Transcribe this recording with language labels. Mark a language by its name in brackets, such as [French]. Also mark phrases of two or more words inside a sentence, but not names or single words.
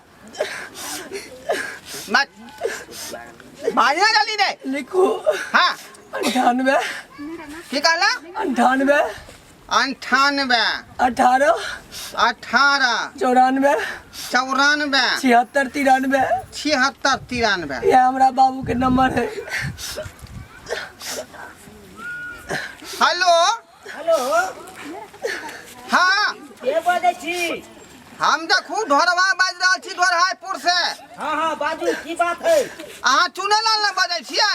[Maithili] मत बाजना डाली रे लिखो हाँ 98 की कहला? 98 98 18 18 94 94 76 93। 76 93। ये हमरा बाबू के नंबर है। हेलो हेलो हाँ के बजै छी? हम देखू ढोरवा बाज रहल छी ढोरहापुर से। हाँ हाँ बाजू की बात है? अहाँ चुनेलाल ने बजै छियै?